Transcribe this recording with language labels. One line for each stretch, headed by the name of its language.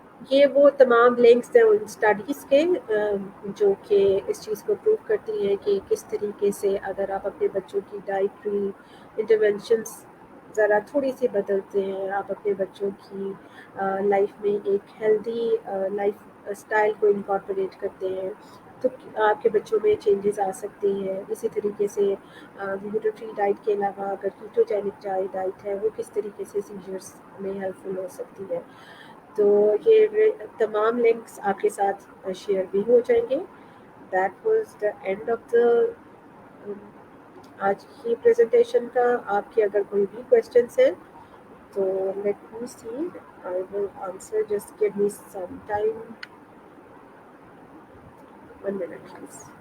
Urdu: یہ وہ تمام لنکس ہیں ان اسٹڈیز کے جو کہ اس چیز کو پروو کرتی ہیں کہ کس طریقے سے اگر آپ اپنے بچوں کی ڈائٹری انٹرونشنس ذرا تھوڑی سی بدلتے ہیں, آپ اپنے بچوں کی لائف میں ایک ہیلدی لائف اسٹائل کو انکارپوریٹ کرتے ہیں, تو آپ کے بچوں میں چینجز آ سکتی ہیں. اسی طریقے سے گلوٹن فری ڈائٹ کے علاوہ اگر کیٹوجینک ڈائٹ ہے وہ کس طریقے سے سیجرس میں ہیلپ فل ہو سکتی ہے. تو یہ تمام لنکس آپ کے ساتھ شیئر بھی ہو جائیں گے.
English: that was the end of the
Urdu: آج کی پریزنٹیشن کا. آپ کے اگر کوئی بھی کوشچنس ہیں تو
English: Let me see, I will answer. Just give me some time, 1 minute please.